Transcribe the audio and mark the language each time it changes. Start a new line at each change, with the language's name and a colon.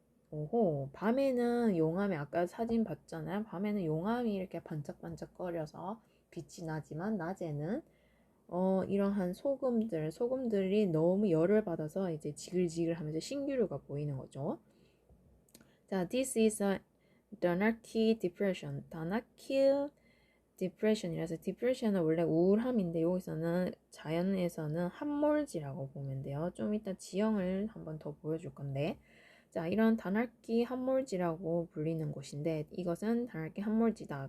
Korean: 오호, 밤에는 용암이 아까 사진 봤잖아요. 밤에는 용암이 이렇게 반짝반짝거려서 빛이 나지만 낮에는 이러한 소금들이 너무 열을 받아서 이제 지글지글 하면서 신기루가 보이는 거죠.
English: 자, this is a Danaki depression.
Korean: Danaki depression이라서 depression은 원래 우울함인데 여기서는 자연에서는 함몰지라고 보면 돼요. 좀 이따 지형을 한번 더 보여줄 건데 자, 이런 다날키 함몰지라고 불리는 곳인데 이것은 다날키 함몰지다.